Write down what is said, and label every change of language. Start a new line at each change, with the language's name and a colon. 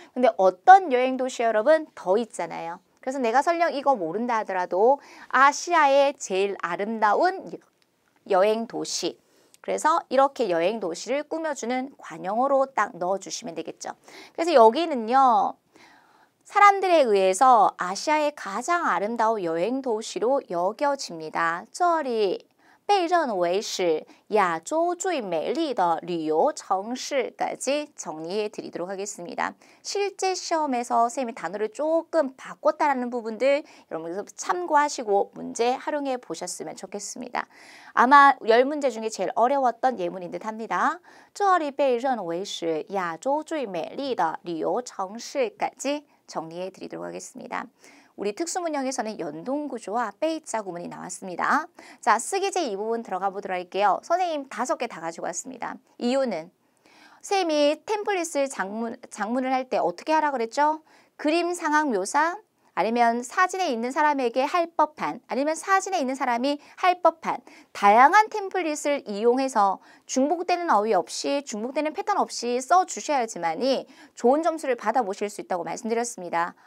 Korean: 근데 어떤 여행 도시 여러분? 더 있잖아요. 그래서 내가 설령 이거 모른다 하더라도 아시아의 제일 아름다운 여행 도시. 그래서 이렇게 여행 도시를 꾸며주는 관용어로 딱 넣어주시면 되겠죠. 그래서 여기는요. 사람들에 의해서 아시아의 가장 아름다운 여행 도시로 여겨집니다.
Chinese: 这里被认为是亚洲最美丽的旅游城市
Korean: 까지 정리해 드리도록 하겠습니다. 실제 시험에서 선생님이 단어를 조금 바꿨다라는 부분들 여러분 참고하시고 문제 활용해 보셨으면 좋겠습니다. 아마 10문제 중에 제일 어려웠던 예문인 듯 합니다.
Chinese: 这里被认为是亚洲最美丽的旅游城市
Korean: 까지 정리해 드리도록 하겠습니다. 우리 특수문형에서는 연동구조와 빼이자 구문이 나왔습니다. 자, 쓰기제 이 부분 들어가 보도록 할게요. 선생님 5개 다 가지고 왔습니다. 이유는 선생님이 템플릿을 장문을 할 때 어떻게 하라 그랬죠? 그림 상황 묘사, 아니면 사진에 있는 사람에게 할 법한, 아니면 사진에 있는 사람이 할 법한 다양한 템플릿을 이용해서 중복되는 어휘 없이 중복되는 패턴 없이 써주셔야지만이 좋은 점수를 받아보실 수 있다고 말씀드렸습니다.